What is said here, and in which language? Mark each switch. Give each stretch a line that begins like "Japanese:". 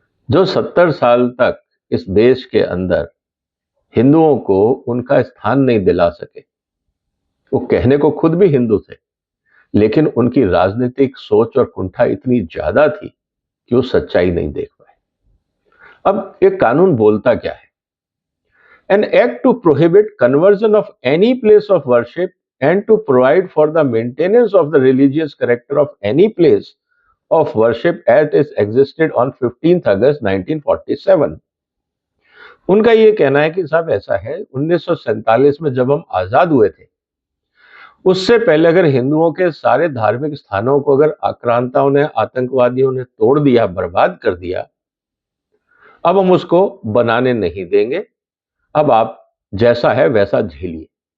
Hindi: जो 70 साल तक इस देश के अंदर हिंदुओं को उनका स्थान नहीं दिला सके, वो कहने को खुद भी हिंदू थे, लेकिन उनकी राजनीतिक सोच और कुंठा इतनी ज्यादा थी कि वो सच्चाई नहीं देख पाए। अब ये कानून बोलता क्या है?
English: An act to prohibit conversion of any place of worship and to provide for the maintenance of the religious character of any place of worship as it existed on 15th August 1947.
Hindi: उनका ये कहना है कि साहब ऐसा है, 1947 में जब हम आजाद हुए थे, उससे पहले अगर हिंदुओं के सारे धार्मिक स्थानों को अगर आक्रांताओं ने, आतंकवादियों ने तोड़ दिया, बर्बाद कर दिया, अब हम उसको बनाने नहीं देंगे, अब आप जैसा है वैसा झेलिए।